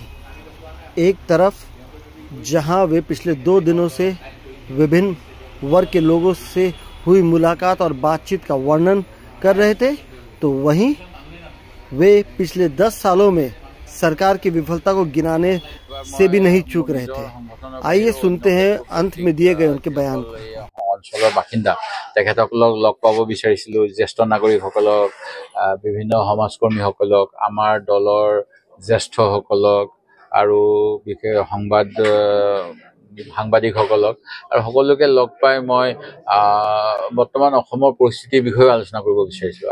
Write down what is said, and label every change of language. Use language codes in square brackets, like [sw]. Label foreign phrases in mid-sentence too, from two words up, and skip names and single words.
[hi] एक तरफ जहां वे पिछले 2 दिनों से विभिन्न वर्ग के लोगों से हुई मुलाकात और बातचीत का वर्णन कर रहे थे, तो वहीं वे पिछले 10 सालों में सरकार की विफलता को गिनाने से भी नहीं चूक रहे थे। आइए सुनते हैं अंत में दिए गए उनके बयान को। [as] অঞ্চলৰ বাসিন্দা তেখেতসকলক লগ পাব বিচাৰিছিলোঁ, জ্যেষ্ঠ নাগৰিকসকলক, বিভিন্ন সমাজকৰ্মীসকলক, আমাৰ দলৰ জ্যেষ্ঠসকলক আৰু বিশেষ সাংবাদিকসকলক আৰু সকলোকে লগ পাই মই বৰ্তমান অসমৰ পৰিস্থিতিৰ বিষয়ে আলোচনা কৰিব বিচাৰিছোঁ।